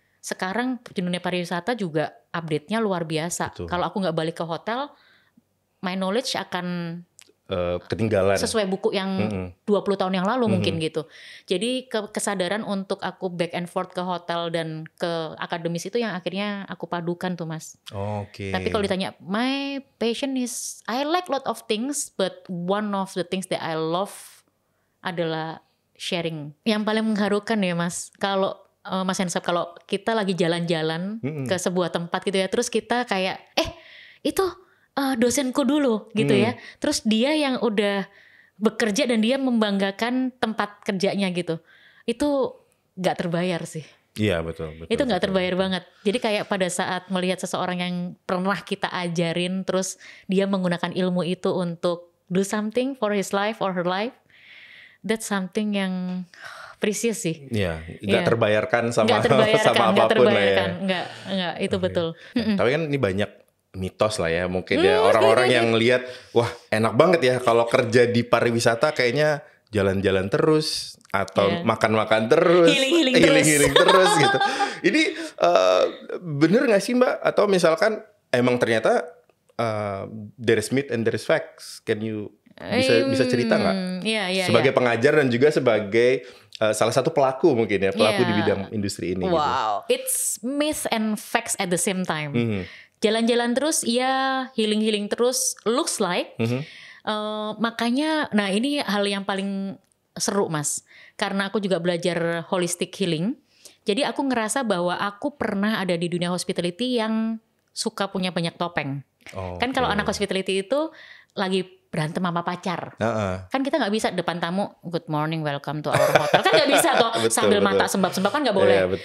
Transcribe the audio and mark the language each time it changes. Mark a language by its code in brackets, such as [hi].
[id] Sekarang di dunia pariwisata juga update-nya luar biasa. Kalau aku nggak balik ke hotel, [en] my knowledge [id] akan ketinggalan sesuai buku yang 20 tahun yang lalu mungkin gitu. Jadi kesadaran untuk aku [en] back and forth [id] ke hotel dan ke akademis itu yang akhirnya aku padukan tuh Mas. Tapi kalau ditanya [en] my passion is I like lot of things, but one of the things that I love [id] adalah sharing. Yang paling mengharukan ya Mas, kalau Mas Hensap, kalau kita lagi jalan-jalan ke sebuah tempat gitu ya, terus kita kayak itu dosenku dulu gitu ya, terus dia yang udah bekerja dan dia membanggakan tempat kerjanya gitu, itu gak terbayar sih. Iya betul. Itu gak terbayar banget. Jadi kayak pada saat melihat seseorang yang pernah kita ajarin, terus dia menggunakan ilmu itu untuk [en] do something for his life or her life, that's something [id] yang precious sih. Iya, gak terbayarkan sama terbayarkan, apapun lah ya. Enggak, itu betul. Tapi kan ini banyak mitos lah ya, mungkin ya orang-orang yang lihat, wah enak banget ya kalau kerja di pariwisata, kayaknya jalan-jalan terus atau makan-makan terus, healing terus gitu. Ini bener nggak sih Mbak? Atau misalkan emang ternyata [en] there is myth and there is facts? Can you [id] bisa cerita nggak? Sebagai pengajar dan juga sebagai salah satu pelaku mungkin ya, pelaku di bidang industri ini. Wow, gitu. [en] It's myth and facts at the same time. [id] Jalan-jalan terus, ya healing terus, [en] looks like. [id] Makanya, nah ini hal yang paling seru Mas, karena aku juga belajar holistic healing. Jadi aku ngerasa bahwa aku pernah ada di dunia hospitality yang suka punya banyak topeng. Kan kalau anak hospitality itu lagi berantem sama pacar, kan kita nggak bisa depan tamu [en] good morning welcome to our hotel, [id] kan nggak bisa toh sambil mata sembab-sembab, kan nggak boleh.